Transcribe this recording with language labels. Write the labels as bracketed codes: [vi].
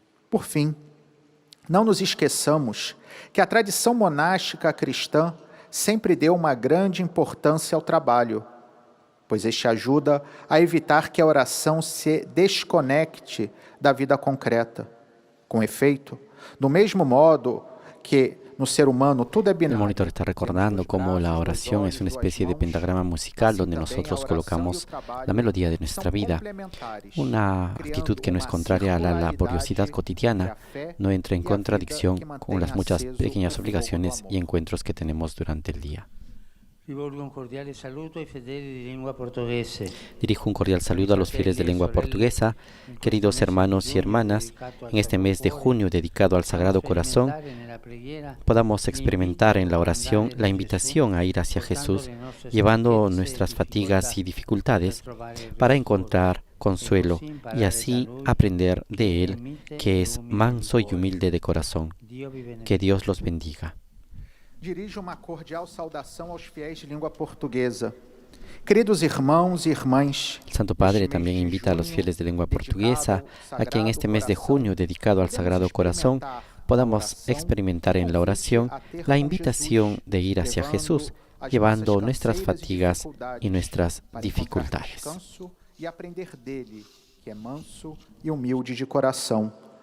[pt] Por fim, não nos esqueçamos que a tradição monástica cristã sempre deu uma grande importância ao trabalho, pois este ajuda a evitar que a oração se desconecte da vida concreta. Com efeito, do mesmo modo que no ser humano todo é [es] El binário. monitor está recordando cómo la oración es una especie de pentagrama musical donde nosotros colocamos la melodía de nuestra vida. Una actitud que no es contraria a la laboriosidad cotidiana, no entra en contradicción con las muchas pequeñas obligaciones y encuentros que tenemos durante el día. [it] Rivolgo un cordiale saluto ai fedeli di lingua portoghese. [es] Dirijo un cordial saludo a los fieles de lengua portuguesa, queridos hermanos y hermanas. En este mes de junio dedicado al Sagrado Corazón, podamos experimentar en la oración la invitación a ir hacia Jesús, llevando nuestras fatigas y dificultades para encontrar consuelo y así aprender de Él, que es manso y humilde de corazón. Que Dios los bendiga. [pt] Dirijo uma cordial saudação aos fiéis de língua portuguesa. Queridos irmãos y irmãs, [es] El Santo Padre también invita a los fieles de lengua portuguesa a que en este mes de junio dedicado al Sagrado Corazón podamos experimentar en la oración la invitación de ir hacia Jesús, llevando nuestras fatigas y nuestras dificultades. [pt] E aprender dele, que é manso e humilde de coração.